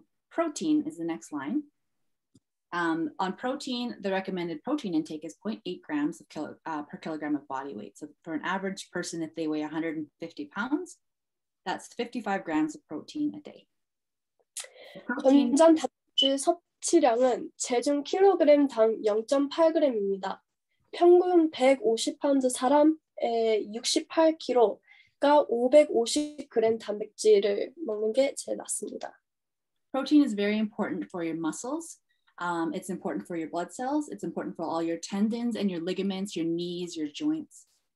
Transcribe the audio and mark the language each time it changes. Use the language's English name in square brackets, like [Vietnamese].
[English] Protein is the next line. On protein, the recommended protein intake is 0.8 grams per kilogram of body weight. So for an average person, if they weigh 150 pounds, that's 55 grams of protein a day. [Korean] 건전 단백질 섭취량은 체중 킬로그램당 0.8g입니다. 평균 150파운드 사람의 68kg가 550g 단백질을 먹는 게 제일 낫습니다. [English] Protein is very important for your muscles. It's important for your blood cells. It's important for all your tendons and your ligaments, your knees, your joints.